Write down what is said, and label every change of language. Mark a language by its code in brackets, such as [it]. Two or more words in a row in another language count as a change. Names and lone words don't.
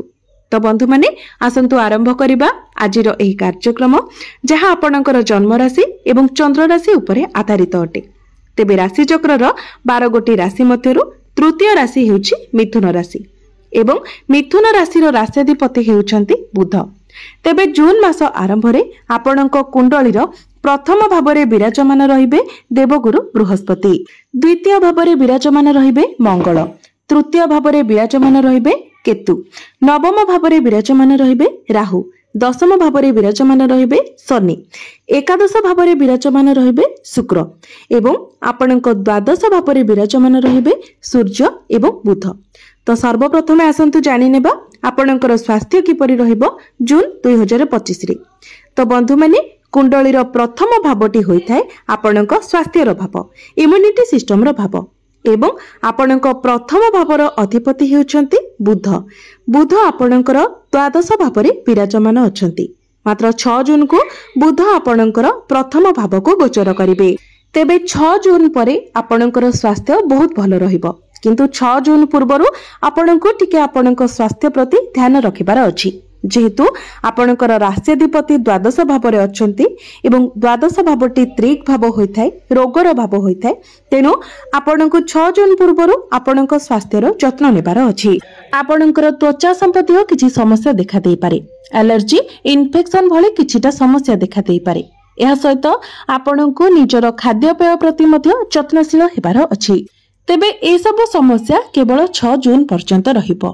[or] ତୋ ବନ୍ଧୁ ମାନେ ଆସନ୍ତୁ ଆରମ୍ଭ କରିବା ଆଜିର ଏହି କାର୍ଯ୍ୟକ୍ରମ ଯାହାଁ ଆପଣଙ୍କର ଜନ୍ମ ରାଶି ଏବଂ ଚନ୍ଦ୍ର ରାଶି ଉପରେ ଆଧାରିତ ଅଟେ। ତେବେ ରାଶି ଚକ୍ରର 12 ଗୋଟି ରାଶି ମଧ୍ୟରୁ ତୃତୀୟ ରାଶି ହେଉଛି ମିଥୁନ ରାଶି ଏବଂ ମିଥୁନ ରାଶି ରାଷ୍ଟ୍ରାଧିପତି ହେଉଛନ୍ତି ବୁଧ। ତେବେ ଜୁନ ମାସ ଆରମ୍ଭ ରେ ଆପଣଙ୍କ କୁଣ୍ଡଳୀର ପ୍ରଥମ ଭାବରେ ବିରାଜମାନ ରହିବେ ଦେବଗୁରୁ ବୃହସ୍ପତି, ଦ୍ୱିତୀୟ ଭାବରେ ବିରାଜମାନ ରହିବେ ମଙ୍ଗଳ, ତୃତୀୟ ଭାବରେ ବିରାଜମାନ ରହିବେ କେତୁ, ନବମ ଭାବରେ ବିରାଜମାନ ରହିବେ ରାହୁ, ଦଶମ ଭାବରେ ବିରାଜମାନ ରହିବେ ଶନି, ଏକାଦଶ ଭାବରେ ବିରାଜମାନ ରହିବେ ଶୁକ୍ର ଏବଂ ଆପଣଙ୍କ ଦ୍ୱାଦଶ ଭାବରେ ବିରାଜମାନ ରହିବେ ସୂର୍ଯ୍ୟ ଏବଂ ବୁଧ। ତୋ ସର୍ବପ୍ରଥମେ ଆସନ୍ତୁ ଜାଣି ନେବା ଆପଣଙ୍କର ସ୍ୱାସ୍ଥ୍ୟ କିପରି ରହିବ ଜୁନ 2025 ରେ। ତୋ ବନ୍ଧୁ ମାନେ କୁଣ୍ଡଳୀର ପ୍ରଥମ ଭାବଟି ହୋଇଥାଏ ଆପଣଙ୍କ ସ୍ୱାସ୍ଥ୍ୟର ଭାବ, [en] immunity system [or] ର ଭାବ ଏବଂ ଆପଣଙ୍କ ପ୍ରଥମ ଭାବର ଅଧିପତି ହେଉଛନ୍ତି ବୁଧ। ବୁଧ ଆପଣଙ୍କର ଦ୍ୱାଦଶ ଭାବରେ ବିରାଜମାନ ଅଛନ୍ତି। ମାତ୍ର 6 ଜୁନ କୁ ବୁଧ ଆପଣଙ୍କର ପ୍ରଥମ ଭାବ କୁ ଗୋଚର କରିବେ। ତେବେ 6 ଜୁନ ପରେ ଆପଣଙ୍କର ସ୍ୱାସ୍ଥ୍ୟ ବହୁତ ଭଲ ରହିବ, କିନ୍ତୁ 6 ଜୁନ ପୂର୍ବରୁ ଆପଣଙ୍କୁ ଟିକେ ଆପଣଙ୍କ ସ୍ୱାସ୍ଥ୍ୟ ପ୍ରତି ଧ୍ୟାନ ରଖିବାର ଅଛି। ଯେହେତୁ ଆପଣଙ୍କର ରାଷ୍ଟ୍ରାଧିପତି ଦ୍ୱାଦଶ ଭାବରେ ଅଛନ୍ତି ଏବଂ ଦ୍ୱାଦଶ ଭାବଟି ତ୍ରିକ ଭାବ ହୋଇଥାଏ, ରୋଗର ଭାବ ହୋଇଥାଏ, ତେଣୁ ଆପଣଙ୍କୁ 6 ଜୁନ ପୂର୍ବରୁ ଆପଣଙ୍କ ସ୍ୱାସ୍ଥ୍ୟର ଯତ୍ନ ନେବାର ଅଛି। ଆପଣଙ୍କର ତ୍ୱଚା ସମ୍ବନ୍ଧୀ କିଛି ସମସ୍ୟା ଦେଖା ଦେଇ ପାରେ, ଏଲର୍ଜି, ଇନ୍ଫେକ୍ସନ ଭଳି କିଛିଟା ସମସ୍ୟା ଦେଖା ଦେଇ ପାରେ। ଏହା ସହିତ ଆପଣଙ୍କୁ ନିଜର ଖାଦ୍ୟପେୟ ପ୍ରତି ମଧ୍ୟ ଯତ୍ନଶୀଳ ହେବାର ଅଛି। ତେବେ ଏ ସବୁ ସମସ୍ୟା କେବଳ 6 ଜୁନ ପର୍ଯ୍ୟନ୍ତ ରହିବ।